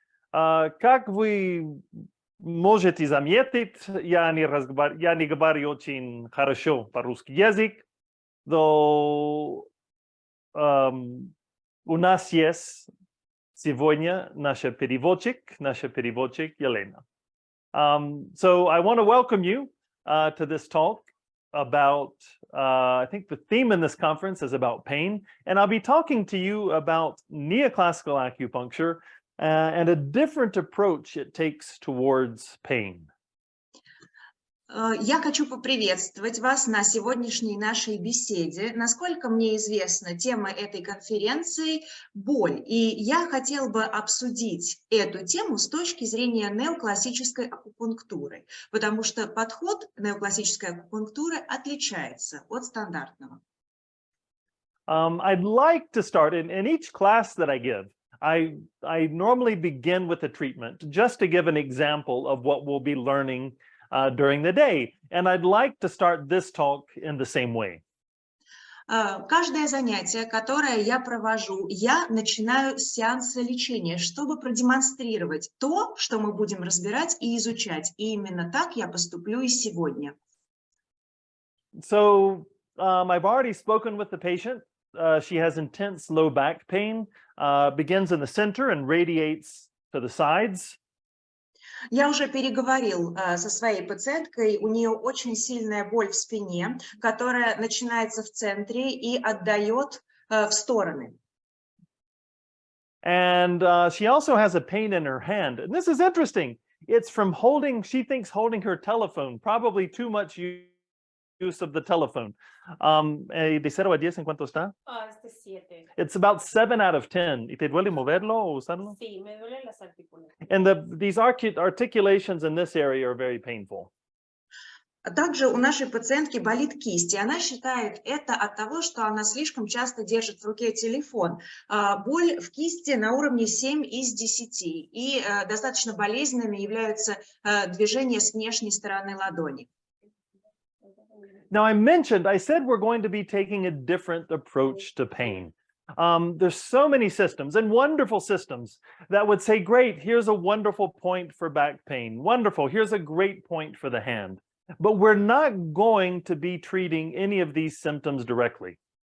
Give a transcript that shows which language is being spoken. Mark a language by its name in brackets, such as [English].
[Russian] Как вы можете заметить, я не говорю очень хорошо по-русски язык, но у нас есть сегодня наша переводчик Елена. [English] So I want to welcome you to this talk about, I think the theme in this conference is about pain, and I'll be talking to you about neoclassical acupuncture and a different approach it takes towards pain. [Russian] Я хочу поприветствовать вас на сегодняшней нашей беседе. Насколько мне известно, тема этой конференции – боль. И я хотела бы обсудить эту тему с точки зрения неоклассической акупунктуры, потому что подход неоклассической акупунктуры отличается от стандартного. [English] I'd like to start, in each class that I give, I normally begin with a treatment just to give an example of what we'll be learning during the day. And I'd like to start this talk in the same way. [Russian] Каждое занятие, которое я провожу, я начинаю с сеанса лечения, чтобы продемонстрировать то, что мы будем разбирать и изучать. И именно так я поступлю и сегодня. [English] So I've already spoken with the patient. She has intense low back pain, begins in the center and radiates to the sides. [Russian] Я уже переговорил со своей пациенткой, у нее очень сильная боль в спине, которая начинается в центре и отдает в стороны. [English] And she also has a pain in her hand. And this is interesting. It's from she thinks holding her telephone, probably too much use of the telephone. [Spanish] De 0 a 10, ¿en cuánto está? Este 7. [English] It's about 7 out of 10. [Spanish] ¿Y te duele moverlo o usarlo? Sí, me duelen las articulaciones. [English] And these articulations in this area are very painful. [Russian] Также у нашей пациентки болит кисть, и она считает это от того, что она слишком часто держит в руке телефон. Боль в кисти на уровне 7 из 10, и достаточно болезненными являются движения с внешней стороны ладони. [English] Now, I said we're going to be taking a different approach to pain. There's so many systems and wonderful systems that would say, great, here's a wonderful point for back pain. Wonderful, here's a great point for the hand. But we're not going to be treating any of these symptoms directly.